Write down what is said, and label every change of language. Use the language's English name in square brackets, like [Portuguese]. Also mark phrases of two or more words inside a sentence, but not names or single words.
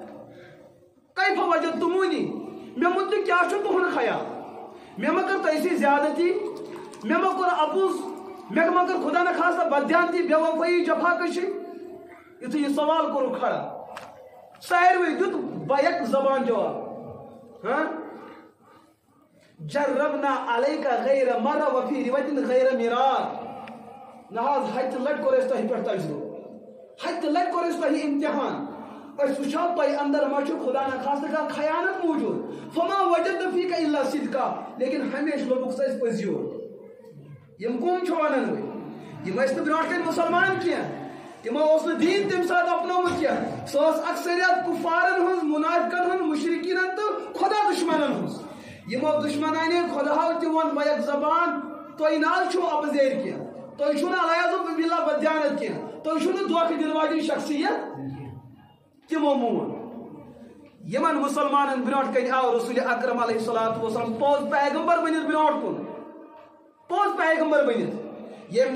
[Arabic] کیف وجدتمونی [Kashmiri] مےٚ متعلق کیٛاہ چھُ تُہُنٛد خیال مےٚ ما کٔر تۄہہِ سۭتۍ زیادتی مےٚ ما کوٚر اپُز مےٚ ما کٔر خدا نخواستہ بددیانتی بے وفٲیی جفا کشی یُتھُے یہِ سوال کوٚرُکھ کھڑا ساروٕے دیُت بیک زبان جواب ہاں [Arabic] جربنا علیک غیر مرہ وفی روایت غیر مرار [Kashmiri] نہ حظ ہتہِ لٹہِ کوٚر اَسہِ تۄہہِ پٮ۪ٹھ تجربہٕ ہتہِ لٹہِ کوٚر اَسہِ تۄہہِ امتحان أسۍ وٕچھو تۄہہِ اندر ما چھُ خدا نخواستہ کانٛہہ خیانت موٗجوٗد [Arabic] فما وجدنا فیٖکَ الا صدقا [Kashmiri] لیکن ہمیشہ لوٚبُکھ ژٕ اَسہِ پٔزۍ یور یِم کٕم چھِ ونان وۄنۍ یِم ٲسۍ نہٕ برونٛٹھ کَنہِ مُسلمان کینٛہہ تِمو اوس نہٕ دیٖن تَمہِ ساتہٕ اپنومُت کینٛہہ سۄ ٲس اکثریت کُفارن ہٕنٛز مُنافِقن ہٕنٛز مُشرِکیٖنن تہٕ خۄدا دُشمنن ہٕنٛز یِمو دُشمنانے خۄداہو تہِ ووٚن بیک زبان تۄہہِ نہ حظ چھُو اپزیٲرۍ کینٛہہ تۄہہِ چھُو نہٕ علیٰذ باللہ بددیانت کینٛہہ تۄہہِ چھُو نہٕ دھوکہٕ دِنہٕ واجیٚنۍ شخصیت تِمو مون یِمن مُسلمانن برونٛٹھ کنہِ آو رسول اکرم علیہ الصلوۃ والسلام پوٚز پیغمبر بٔنِتھ برونٛٹھ کُن پوٚز پیغمبر بٔنِتھ ییٚمۍ